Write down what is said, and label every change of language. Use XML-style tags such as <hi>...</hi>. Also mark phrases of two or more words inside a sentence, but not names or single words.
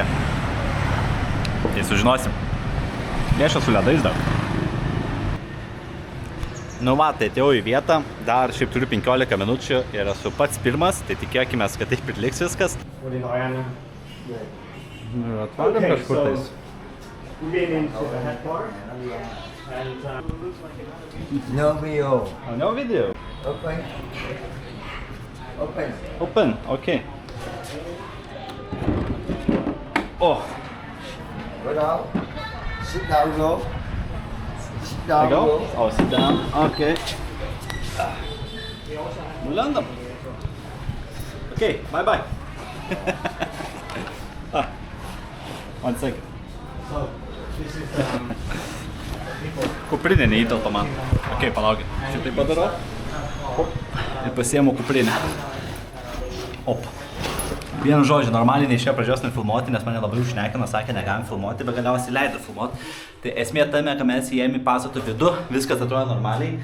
<lt>Tai sužinosim. Viešas su ledais dar. Nu va, tai atėjau į vietą, dar šiaip turiu 15 minučių ir esu pats pirmas, tai tikėkime, kad taip ir liks viskas. Atvarėm kažkur tais.</lt> <en>No video. No video. Open, okay. Oh. Go down. Sit down, go. Sit down, I go? go. Oh, sit down. Okay. London. Okay, bye-bye. One second. So, this is</en> <lt>Kuprinė neįtelpa man. Okay, palaukit. Šitai padarau. Ir pasiėmu kuprinę. Op. Vienu žodžiu, normaliai neišėjo pradžios nefilmuoti, nes mane labai užšnekino, sakė, negalim filmuoti, bet galiausiai leido filmuoti. Tai esmė tame, kad mes įėjom į pastato vidų, viskas atrodo normaliai.</lt>